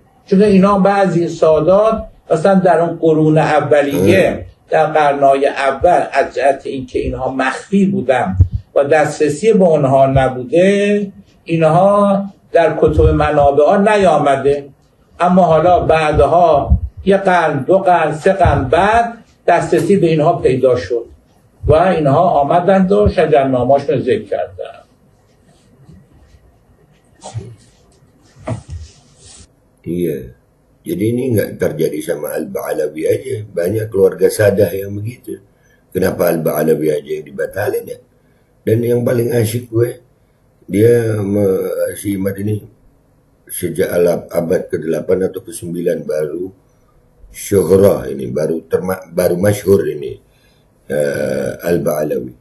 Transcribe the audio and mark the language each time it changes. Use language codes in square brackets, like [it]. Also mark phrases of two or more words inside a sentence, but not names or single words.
[fa] چون اینا بعضی سادات مثلا در اون قرون اولیه در قرنهای اول از جهت اینکه اینها مخفی بودن و دسترسی به اونها نبوده اینها در کتب منابع ها نیامده، اما حالا بعدها یه قرن، 2 قرن، 3 قرن بعد دسترسی به اینها پیدا شد و اینها آمدند و شجرنامه‌هاشون رو ذکر کردن. [id] Iya. Jadi ini nggak terjadi sama Al-Ba'alawi aja. Banyak keluarga Sadah yang begitu. Kenapa Al-Ba'alawi aja yang dibatalin ya? Dan yang paling asyik gue, dia si Imad ini sejak abad ke-8 atau ke-9 baru syuhrah ini, baru masyhur ini Al-Ba'alawi.